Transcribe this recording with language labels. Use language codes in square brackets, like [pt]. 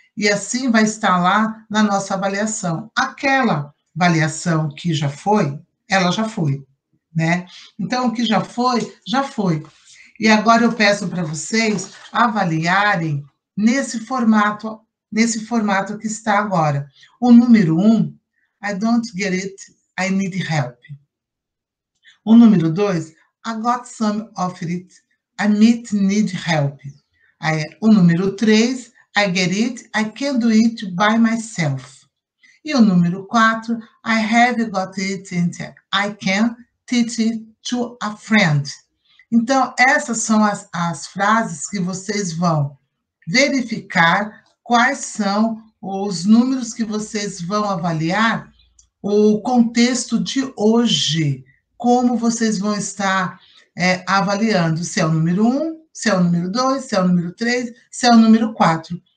[pt] E assim vai estar lá na nossa avaliação. Aquela avaliação que já foi, ela já foi, né? Então, o que já foi, já foi. E agora eu peço para vocês avaliarem nesse formato que está agora. O número 1, [en] I don't get it, I need help. [pt] O número 2, [en] I got some of it, I might need help. [pt] O número 3, [en] I get it, I can do it by myself. [pt] E o número 4, [en] I have got it and I can teach it to a friend. [pt] Então, essas são as frases que vocês vão verificar quais são os números que vocês vão avaliar o contexto de hoje, como vocês vão estar avaliando se é o número 1, se é o número 2, se é o número 3, se é o número 4.